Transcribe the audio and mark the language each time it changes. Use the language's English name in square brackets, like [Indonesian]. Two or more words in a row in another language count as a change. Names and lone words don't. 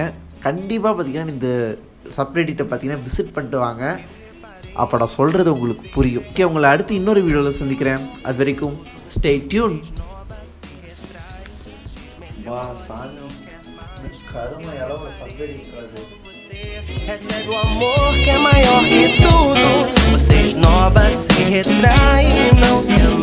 [Tamil] கண்டிப்பாக பார்த்தீங்கன்னா இந்த சப்ரெடிட்டை பார்த்தீங்கன்னா விசிட் பண்ணிட்டு வாங்க. அப்போ நான் சொல்கிறது உங்களுக்கு புரியும். ஓகே, உங்களை அடுத்து இன்னொரு வீடியோவில் சந்திக்கிறேன். அது வரைக்கும் [English] stay tune. [Tamil] வா சாமி, கருமை அளவு சப்ரெடிட். [Portuguese] Recebe o amor que é maior que tudo. Vocês novas se retraem, não